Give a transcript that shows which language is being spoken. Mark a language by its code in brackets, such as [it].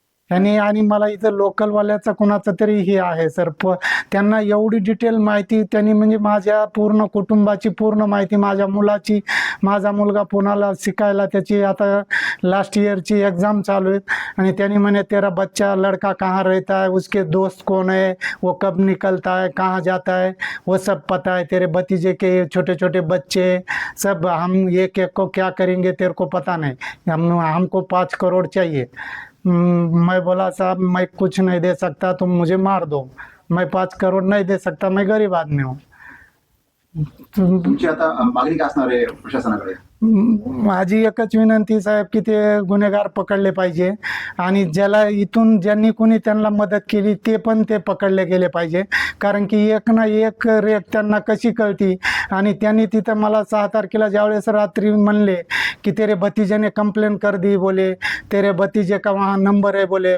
[mr] आणि मला इथं लोकलवाल्याचा कुणाचा तरी हे आहे सर, त्यांना एवढी डिटेल माहिती त्यांनी, म्हणजे माझ्या पूर्ण कुटुंबाची पूर्ण माहिती, माझ्या मुलाची, माझा मुलगा पुण्याला शिकायला, त्याची आता लास्ट ईयरची एग्ज़ाम चालू आहे, आणि त्यांनी म्हणे [hi] तेरा बच्चा लड़का कहाँ रहता है, उसके दोस्त कौन है, वो कब निकलता है, कहाँ जाता है, वो सब पता है, तेरे भतीजे के छोटे छोटे बच्चे सब, हम एक को क्या करेंगे तेरे को पता नहीं, हमको 5 करोड़ चाहिए। मैं बोला साहब मैं कुछ नहीं दे सकता, तुम मुझे मार दो, मैं 5 करोड़ नहीं दे सकता, मैं गरीब आदमी हूँ। [mr] तुमची आता मागणी काय असणार आहे प्रशासनाकडे? माझी एकच विनंती साहेब की ते गुन्हेगार पकडले पाहिजे आणि ज्यांनी कोणी त्यांना मदत केली ते पकडले गेले पाहिजे. कारण की एक ना एक रेख त्यांना कशी कळती. आणि त्यांनी तिथं मला 6 तारखेला ज्यावेळेस रात्री म्हणले की [hi] तेरे भतीजे ने कंप्लेन कर दी [mr] बोले, [hi] तेरे भतीजे का वहाँ नंबर [mr] आहे बोले.